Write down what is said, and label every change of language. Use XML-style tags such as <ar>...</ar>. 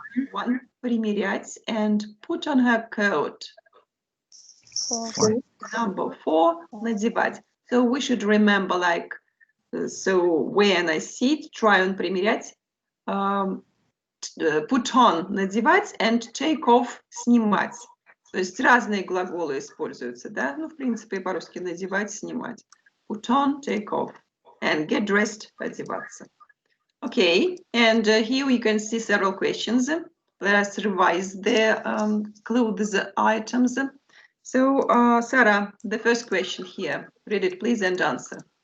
<en>1, примерять, and put on her coat. 4. Number 4, надевать. So we should remember, like, so wear, носить, try on, примерять, put on, надевать, and take off, снимать.</en> <ru>То есть разные глаголы используются, да? Ну, в принципе, по-русски надевать, снимать.</ru> <en>Put on, take off, and get dressed, одеваться. Okay, and here you can see several questions. Let us revise the clothes items. So, Sarah, the first question here. Read it, please, and answer.</en>